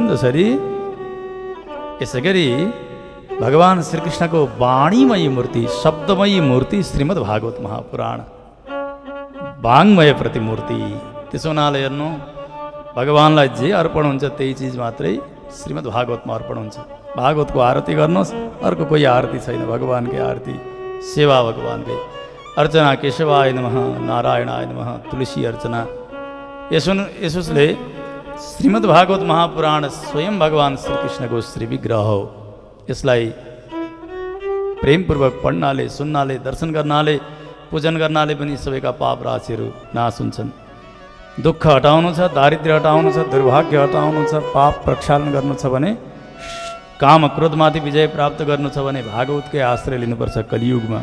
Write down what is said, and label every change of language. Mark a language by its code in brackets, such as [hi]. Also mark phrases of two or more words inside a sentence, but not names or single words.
[ne] जसरी यसै गरी भगवान् श्रीकृष्णको वाणीमयी मूर्ति, शब्दमयी मूर्ति श्रीमद् भागवत महापुराण वाङ्मय प्रतिमूर्ति। त्यसो हुनाले हेर्नु, भगवान्लाई जे अर्पण हुन्छ त्यही चिज मात्रै श्रीमद् भागवतमा अर्पण हुन्छ। भागवतको आरती गर्नुहोस्, अर्को कोही आरती छैन, भगवान्कै आरती, सेवा भगवान्कै। अर्चना [sa] केशवाय नमः, नारायणाय नमः, [ne] तुलसी अर्चना। यसोस्ले श्रीमद् भागवत महापुराण स्वयं भगवान् श्रीकृष्णको श्री विग्रह हो। यसलाई प्रेमपूर्वक पढ्नाले, सुन्नाले, दर्शन गर्नाले, पूजन गर्नाले पनि सबैका पाप राशिहरू नाश हुन्छन्। दुःख हटाउनु छ, दारिद्र्य हटाउनु छ, दुर्भाग्य हटाउनु छ, पाप प्रक्षालन गर्नु छ भने, काम क्रोधमाथि विजय प्राप्त गर्नु छ भने भागवतकै आश्रय लिनुपर्छ कलियुगमा।